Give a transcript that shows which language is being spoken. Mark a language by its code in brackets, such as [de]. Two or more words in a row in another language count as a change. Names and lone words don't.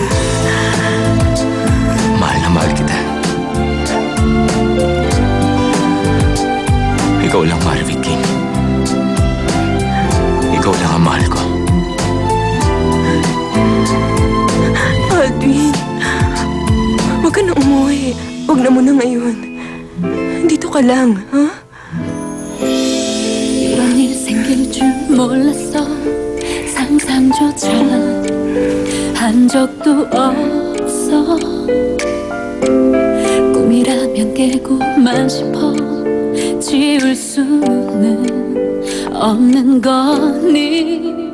[tl] Mahal na mahal kita. Ikaw lang, Maribik King. Ikaw lang ang mahal ko. Aldwin, huwag ka na umuwi. Huwag na muna ngayon. Dito ka lang, ha? [ko] 이런 일 생길 줄 몰랐어. 상상조차 한 적도 없어. 꿈이라면 깨고만 싶어. 지울 수는 없는 거니.